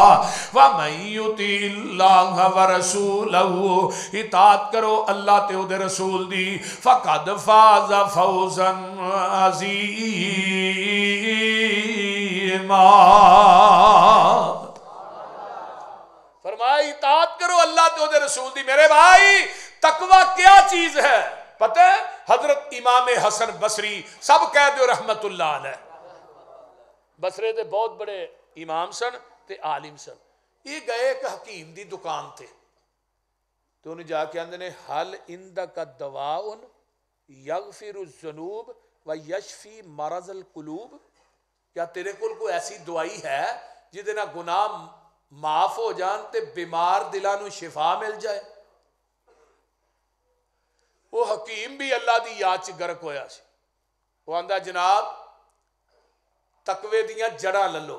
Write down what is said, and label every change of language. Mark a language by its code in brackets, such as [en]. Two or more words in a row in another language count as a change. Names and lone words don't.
[ar] ومن يطع الله ورسوله, [pa] اطاعت کرو اللہ تے اوہدے رسول دی, [ar] فقد فاز فوزا عظيما. [pa] فرمایا اطاعت کرو اللہ تے اوہدے رسول دی. [ur] میرے بھائی تقویٰ کیا چیز ہے پتا ہے? حضرت امام حسن بصری سب کہہ دو [ar] رحمۃ اللہ علیہ, [pa] بصرے دے بہت بڑے امام سن تے عالم سن. یہ گئے اک حکیم دی دکان تے تو انہاں جا کے آندے نے [ar] هل عندك دواء يغفر الذنوب ويشفي مرض القلوب, [pa] کیا تیرے کول ایسی دوائی ہے جہدے نال گناہ معاف ہو جان تے بیمار دلاں نوں شفا مل جائے? وہ حکیم بھی اللہ دی یاد چ غرق ہویا سی. وہ آندا جناب تقوے دیاں جڑاں للو.